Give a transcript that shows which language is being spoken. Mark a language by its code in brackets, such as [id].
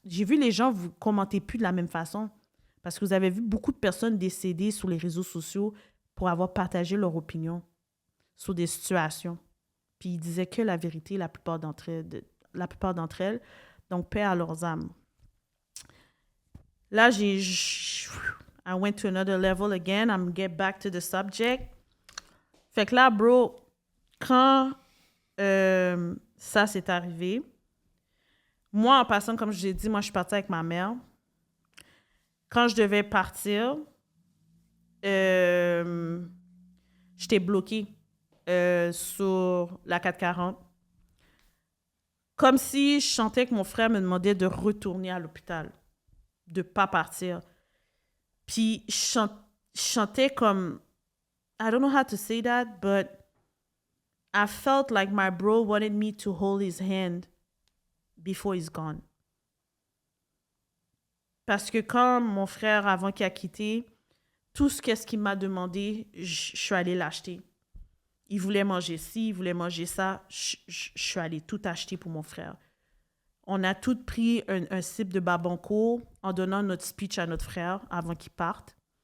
[fr] J'ai vu les gens vous commenter plus de la même façon parce que vous avez vu beaucoup de personnes décédées sur les réseaux sociaux pour avoir partagé leur opinion sur des situations. Puis ils disaient que la vérité, la plupart d'entre elles. Donc, paix à leurs âmes. [en] Là, I went to another level again. I'm get back to the subject. [fr] Fait que là, bro, quand ça s'est arrivé, moi, en passant, comme je l'ai dit, moi, je suis partie avec ma mère. Quand je devais partir, j'étais bloquée sur la 440. Comme si je sentais que mon frère me demandait de retourner à l'hôpital, de ne pas partir. Puis je chantais comme... [en] I don't know how to say that, but I felt like my bro wanted me to hold his hand before he's gone. [fr] Parce que quand mon frère, avant qu'il a quitté, tout ce qu'il m'a demandé, je suis allée l'acheter. Il voulait manger ci, il voulait manger ça. Je suis allée tout acheter pour mon frère. On a tout pris un sip de Babanco en donnant notre speech à notre frère avant qu'il parte.